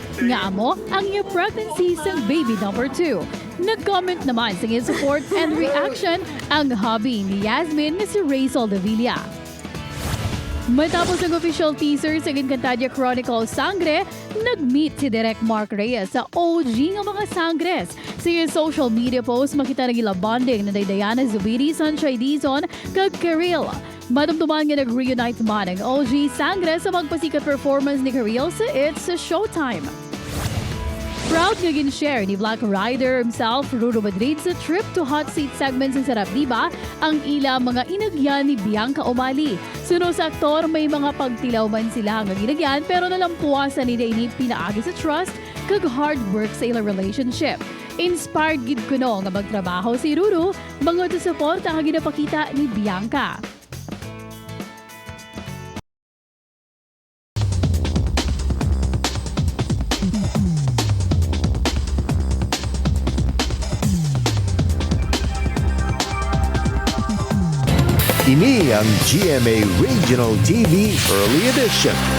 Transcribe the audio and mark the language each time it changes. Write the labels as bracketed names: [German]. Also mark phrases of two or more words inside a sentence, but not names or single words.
[Hiligaynon] Nga amo ang iya pregnancy sa [English] baby number 2. [Hiligaynon] Nag-comment naman sa iya [English] support and reaction [Hiligaynon] ang hubby ni Yasmin na si Rachel Davila. Matapos ang [English] official teaser [Hiligaynon] sa Encantadia Chronicles Sangre, nag-meet si Direk Mark Reyes sa OG ng mga Sangres. Sa iyong [English] social media post, [Hiligaynon] makita naging bonding na Diana Zubiri, Sunshine Dizon, kag Karil. Madumduman nga nag-reunite man ang OG Sangres sa magpasikat performance ni Karil sa It's Showtime. Proud nga gin-share ni Black Rider himself, Rudo Madrid, sa [English] trip to hot seat segments [Hiligaynon] ng Sarap Diba, ang ila mga inagyan ni Bianca Omali. Suno sa aktor, may mga pagtilaw man sila ang ginagyan, pero nalampuasan ni Daini pinaagi sa trust kag [English] hard work [Hiligaynon] sa ilang relationship. Inspired gid kuno nga magtrabaho si Rudo, bangod sa support ang ginapakita ni Bianca. Ini ang GMA Regional TV Early Edition.